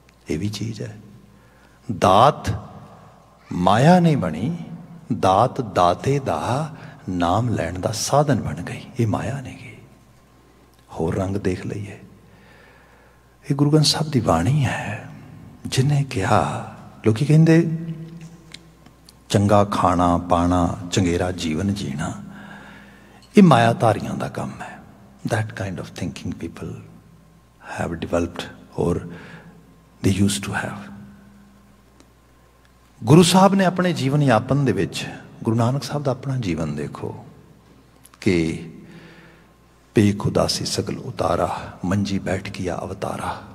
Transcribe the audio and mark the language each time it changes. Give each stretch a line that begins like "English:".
Punjabi: ਇਹ ਵੀ ਚੀਜ਼ ਹੈ, ਦਾਤ ਮਾਇਆ ਨਹੀਂ ਬਣੀ, ਦਾਤ ਦਾਤੇ ਦਾ ਨਾਮ ਲੈਣ ਦਾ ਸਾਧਨ ਬਣ ਗਈ। ਇਹ ਮਾਇਆ ਨਹੀਂ ਗਈ। ਹੋਰ ਰੰਗ ਦੇਖ ਲਈਏ, ਇਹ ਗੁਰੂ ਗ੍ਰੰਥ ਸਾਹਿਬ ਦੀ ਬਾਣੀ ਹੈ, ਜਿਹਨੇ ਕਿਹਾ, ਲੋਕੀ ਕਹਿੰਦੇ ਚੰਗਾ ਖਾਣਾ ਪਾਣਾ, ਚੰਗੇਰਾ ਜੀਵਨ ਜੀਣਾ, ਇਹ ਮਾਇਆਧਾਰੀਆਂ ਦਾ ਕੰਮ ਹੈ।
English: that kind of thinking people have developed or they used to have।
Punjabi: Guru Sahib ਨੇ ਆਪਣੇ ਜੀਵਨ ਯਾਪਨ ਦੇ ਵਿੱਚ, ਗੁਰੂ ਨਾਨਕ ਸਾਹਿਬ ਦਾ ਆਪਣਾ ਜੀਵਨ ਦੇਖੋ ਕਿ ਬੇਖੁਦਾਸੀ ਸਗਲ ਉਤਾਰਾ, ਮੰਜੀ ਬੈਠ ਕੀਆ ਅਵਤਾਰਾ।